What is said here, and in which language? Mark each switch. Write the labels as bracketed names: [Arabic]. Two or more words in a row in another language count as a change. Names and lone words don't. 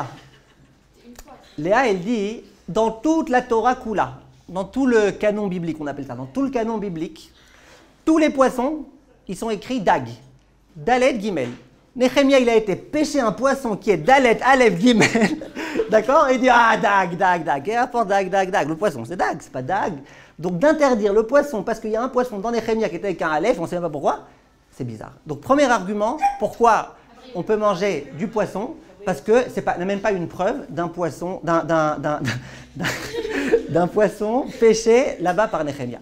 [French] Léa, elle dit, dans toute la [Hebrew] תורה כולה, [French] dans tout le canon biblique, on appelle ça, dans tout le canon biblique, tous les poissons, ils sont écrits Dag. [Hebrew] דלת גימל. [French] Nehemia, il a été pêcher un poisson qui est [Hebrew] דלת אלף גימל. [French] D'accord? Et il dit, ah, [Hebrew] דג, דג, דג. [French] Et apporte [Hebrew] דג, דג, דג. [French] Le poisson, c'est Dag, c'est pas Dag. Donc d'interdire le poisson parce qu'il y a un poisson dans Nehemia qui était avec un Aleph, on ne sait même pas pourquoi, c'est bizarre. Donc premier argument, pourquoi on peut manger du poisson? Parce que ce n'est même pas une preuve d'un poisson, d'un poisson pêché là-bas par Nehemia.